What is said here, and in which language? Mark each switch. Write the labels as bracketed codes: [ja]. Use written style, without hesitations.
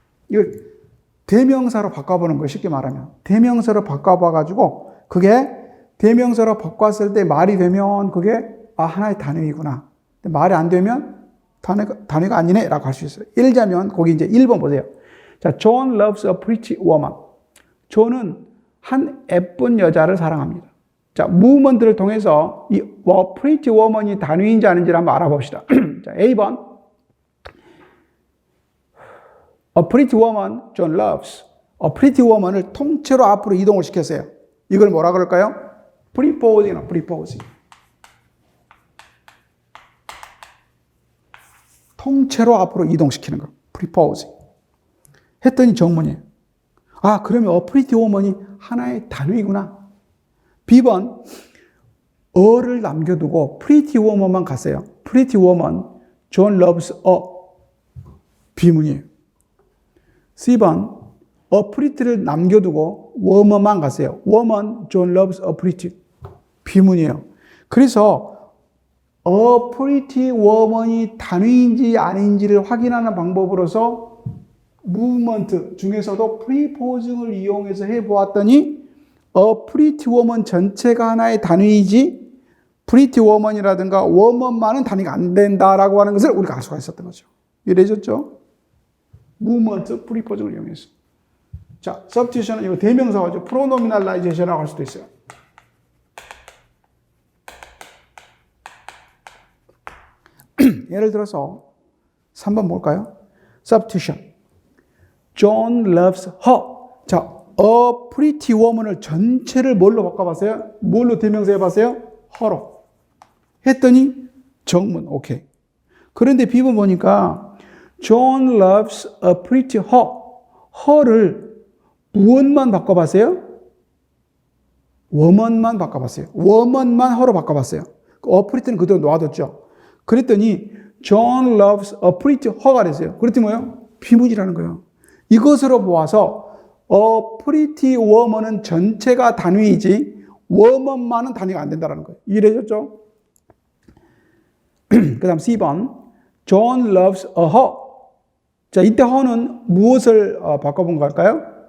[ko] 이걸 대명사로 바꿔보는 거예요. 쉽게 말하면. 대명사로 바꿔봐가지고 그게 대명사로 바꿨을 때 말이 되면 그게 하나의 단위이구나. 말이 안 되면 단위가 아니네 라고 할 수 있어요. 예를 들자면 거기 이제 1번 보세요. [en] 자, John loves a pretty woman. [ko] 존은 한 예쁜 여자를 사랑합니다. 자, movement를 통해서 이 pretty woman이 단위인지 아닌지를 한번 알아봅시다. 자, A번. [en] A pretty woman John loves. [ko] A pretty woman을 통째로 앞으로 이동을 시켰어요. 이걸 뭐라 그럴까요? preposing, preposing. 통째로 앞으로 이동시키는 거. preposing. 했더니 정문이에요. 그러면 a pretty woman이 하나의 단위구나. B번. 어를 남겨두고 pretty woman만 갔어요. [en] pretty woman, John loves a. [ko] 비문이에요. C번. a pretty를 남겨두고 woman만 갔어요. [en] woman, John loves a pretty. [ko] 비문이에요. 그래서 a pretty woman이 단위인지 아닌지를 확인하는 방법으로서 movement 중에서도 preposing을 이용해서 해보았더니 a pretty woman 전체가 하나의 단위이지 pretty woman이라든가 woman만은 단위가 안 된다라고 하는 것을 우리가 알 수가 있었던 거죠. 이해되셨죠? movement, preposing을 이용해서. 자, substitution은 이거 대명사죠. pronominalization이라고 할 수도 있어요. 예를 들어서 3번 뭘까요? substitution. [en] John loves her. [ko] 자, a pretty woman을 전체를 뭘로 바꿔봤어요? 뭘로 대명사 해봤어요? her로. 했더니 정문, 오케이. 그런데 B번 보니까 [en] John loves a pretty her. [ko] her를 무엇만 바꿔봤어요? woman만 바꿔봤어요. woman만 her로 바꿔봤어요. a pretty는 그대로 놔뒀죠. 그랬더니 [en] John loves a pretty her [ko] 가 됐어요. 그랬더니 뭐예요? 비문이라는 거예요. 이것으로 보아서 a pretty woman은 전체가 단위이지 woman만은 단위가 안 된다는 거예요. 이해되셨죠? 그 다음 C번. [en] John loves a her. [ko] 자, 이때 her는 무엇을 바꿔본 걸까요?